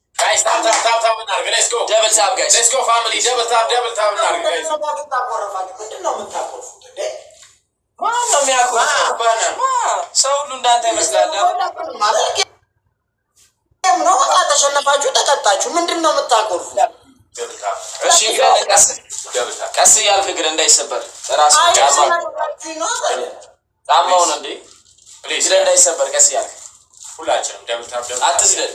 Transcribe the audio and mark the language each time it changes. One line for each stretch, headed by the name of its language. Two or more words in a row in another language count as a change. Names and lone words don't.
English: Guys, tap. Let's go. Double tap, guys. Let's go, family. Double tap. Guys. Mana mi aku?
Amharic: ሰው ሁሉ እንዳንተ ይመስላል። ነው ተሸነፋችሁ ተቀጣችሁ ምንድነው የምታቆርፉ? እሺ ቀስ እያልክ ግን እንዳይሰበር ራስ ጣማው ነው እንዴ ፕሊዝ እንዳይሰበር ቀስ እያልክ ሁላችንም
English: double tap
Amharic: አትስደድ